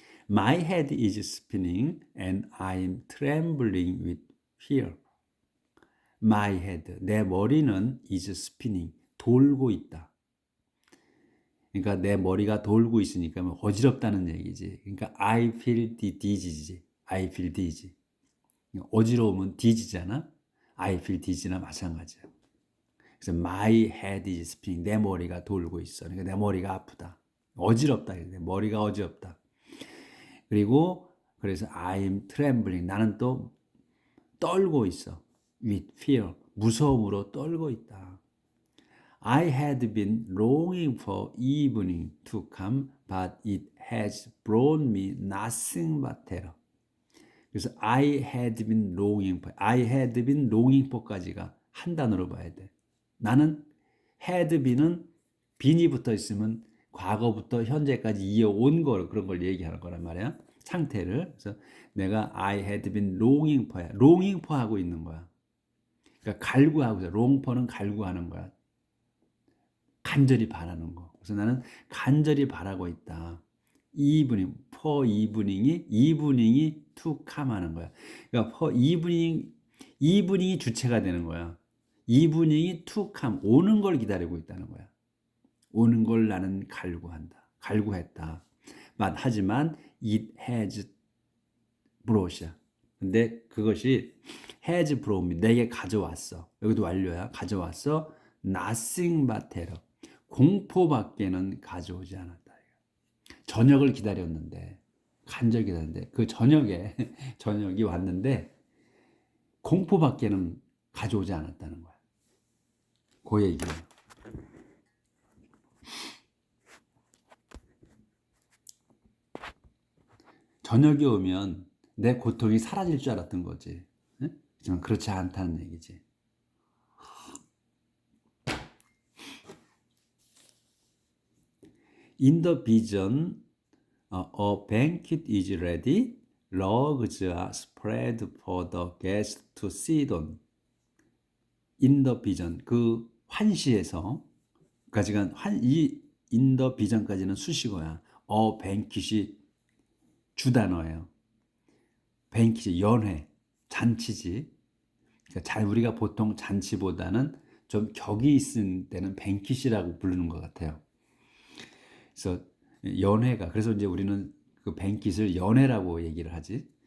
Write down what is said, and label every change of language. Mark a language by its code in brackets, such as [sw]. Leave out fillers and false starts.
[en] My head is spinning and I'm trembling with fear. My head, [ko] 내 머리는 [en] is spinning, [ko] 돌고 있다. 그러니까 내 머리가 돌고 있으니까 어지럽다는 얘기지. 그러니까 [en] I feel dizzy. I feel dizzy. [ko] 어지러우면 dizzy잖아. [en] I feel dizzy나 [ko] 마찬가지야. 그래서 [en] my head is spinning. [ko] 내 머리가 돌고 있어. 그러니까 내 머리가 아프다. 어지럽다. 내 머리가 어지럽다. 그리고 그래서 [en] I'm trembling. [ko] 나는 또 떨고 있어. [en] with fear. [ko] 무서움으로 떨고 있다. [en] I had been longing for evening to come, but it has brought me nothing but terror. [ko] 그래서 [en] I had been longing for [ko] 까지가 한 단어로 봐야 돼. 나는 [en] had been [ko] 은 bean이 붙어 있으면 과거부터 현재까지 이어온 걸 그런 걸 얘기하는 거란 말이야. 상태를. 그래서 내가 [en] I had been longing for야. longing for [ko] 하고 있는 거야. 그러니까 갈구하고 있어. [en] long for [ko] 는 갈구하는 거야. 간절히 바라는 거. 그래서 나는 간절히 바라고 있다. [en] for evening이 to come [ko] 하는 거야. 그러니까 [en] for evening [ko] 이 주체가 되는 거야. evening이 [en] to come, [ko] 오는 걸 기다리고 있다는 거야. 오는 걸 나는 갈구했다. 하지만 [en] it has brought이야. [ko] 근데 그것이 [en] has brought me, [ko] 내게 가져왔어. 여기도 완료야. 가져왔어. [en] nothing but terror. [ko] 공포밖에는 가져오지 않았다. 저녁을 기다렸는데 간절히 기다렸는데 그 저녁이 왔는데 공포밖에는 가져오지 않았다는 거야. 그 얘기예요. 저녁이 오면 내 고통이 사라질 줄 알았던 거지. 하지만 그렇지 않다는 얘기지. [en] In the vision, a banquet is ready. Rugs are spread for the guests to sit on. In the vision, [ko] 그 환시에서 까지가 [en] in the vision [ko] 까지는 수식어야. banquet이 주단어예요. banquet이 연회, 잔치지. 그러니까 우리가 보통 잔치보다는 좀 격이 있을 때는 banquet이라고 부르는 것 같아요. 그래서 그래서 이제 우리는 그 뱅킷을 연회라고 얘기를 하지.